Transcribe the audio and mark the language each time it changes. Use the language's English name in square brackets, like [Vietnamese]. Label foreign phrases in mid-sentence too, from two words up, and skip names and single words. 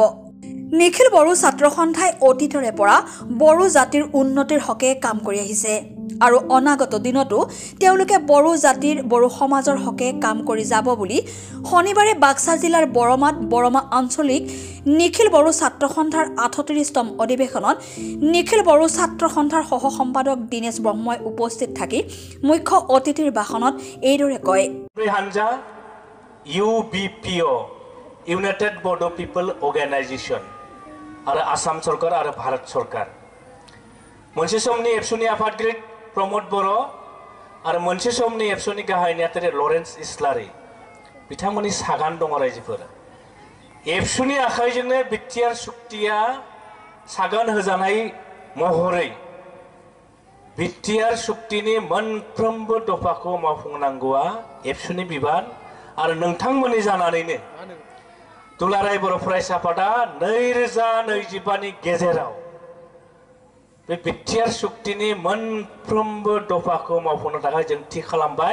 [Assamese] নিখিল বড়ো ছাত্ৰ সন্থাই অতীতৰে পৰা বড়ো জাতিৰ উন্নতিৰ হকে কাম কৰি আহিছে আৰু অনাগত দিনতো তেওঁলোকে বড়ো জাতিৰ বড়ো সমাজৰ হকে কাম কৰি যাব বুলি শনিবাৰে বাক্সা জিলাৰ বৰমাত বৰমা আঞ্চলিক নিখিল বড়ো ছাত্ৰ সন্থাৰ ৩৮তম অধিৱেশনত নিখিল বড়ো ছাত্ৰ সন্থাৰ সহ সম্পাদক দীনেশ ব্ৰহ্মই উপস্থিত থাকি মুখ্য অতিথিৰ ভাষণত এইদৰে কয়। UBPO ইউনাইটেড বড়ো পিপল অৰ্গেনাইজেশ্যন আৰু আসাম চৰকাৰ আৰু ভাৰত চৰকাৰ [Bodo] मोनसे समनि एबसुनि आफादगिरि प्रमोद बर' आरो मोनसे समनि एबसुनि गाहाय नेहाथारि लरेन्स इस्लारि बिथांमोननि सागान दङ रायजोफोर। एबसुनि आखाइजोंनो बिटिआर सुक्तिया सागान होजानाय महरै बिटिआर सुक्तिनि मोनफ्रोमबो दफाखौ मावफुंनांगौआ एबसुनि बिबान आरो नोंथांमोननि जानानैनो दुलाराय बर' फरायसा आफादा 2025 नि गेजेराव बे बिटिआर सुक्तिनि मोनफ्रोमबो दफाखौ मावफुंनो थाखाय जों थि खालामबाय।